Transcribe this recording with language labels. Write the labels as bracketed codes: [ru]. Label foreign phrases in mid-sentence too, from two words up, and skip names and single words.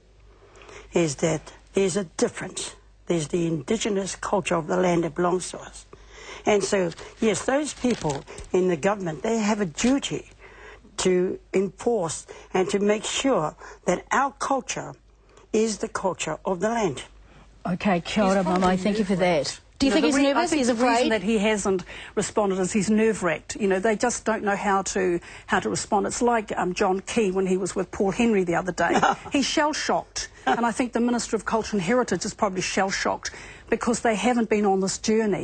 [en] Is that there's a difference. There's the indigenous culture of the land that belongs to us. And so, yes, those people in the government, they have a duty to enforce and to make sure that our culture is the culture of the land. Okay, [mi] kia ora, [en] Mamae, thank you for that. Do you think he's nervous? I think he's the afraid? reason that he hasn't responded is he's nerve-wracked. You know, they just don't know how to respond. It's like John Key when he was with Paul Henry the other day. He's shell-shocked. And I think the Minister of Culture and Heritage is probably shell-shocked because they haven't been on this journey.